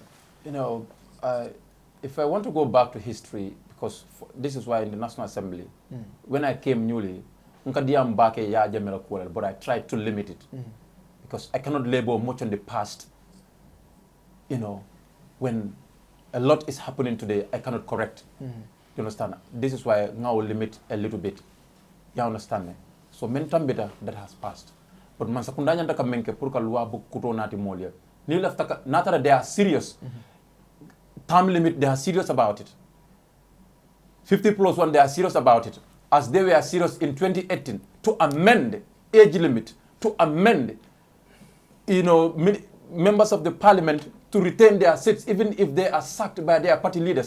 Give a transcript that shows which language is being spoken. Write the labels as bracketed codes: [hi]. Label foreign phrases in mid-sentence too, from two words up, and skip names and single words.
[en] If I want to go back to history, because this is why in the National Assembly, when I came newly, but I tried to limit it because I cannot label much on the past. When a lot is happening today, I cannot correct. You understand? This is why now we'll limit a little bit. You understand me? So [man] mentam beta [en] that has passed. [man] But man sakundanya ndaka menke purka luwa bu kuto nati molia. Ni lafta natara [en] they are serious. Term limit, they are serious about it. 50+1, they are serious about it. As they were serious in 2018 to amend age limit, to amend, members of the parliament to retain their seats even if they are sacked by their party leaders.